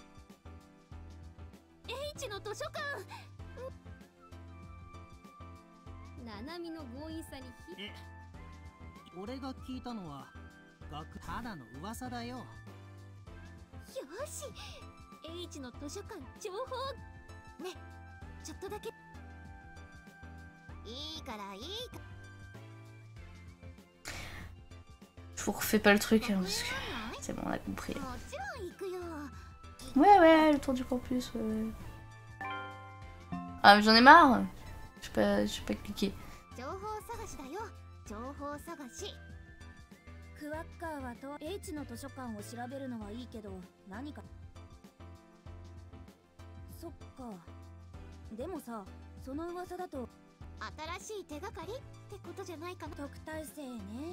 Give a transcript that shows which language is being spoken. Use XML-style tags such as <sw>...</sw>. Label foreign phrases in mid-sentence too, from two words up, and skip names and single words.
<ja>H の図書館。ナナミの強引さに俺が聞いたのはただの噂だよ。よし H の図書館情報ね、ちょっとだけいいからいいか。</ja> <fr>Je vous refais pas le truc hein, parce que c'est bon, on a compris. Ouais, ouais, le tour du campus. Ouais. Ah, mais j'en ai marre. Je sais pas cliquer.</fr> <ja>クワッカーはと H の図書館を調べるのはいいけど何か。そっか。でもさ、その噂だと新しい手がかりってことじゃないかな。特待生ね。</ja>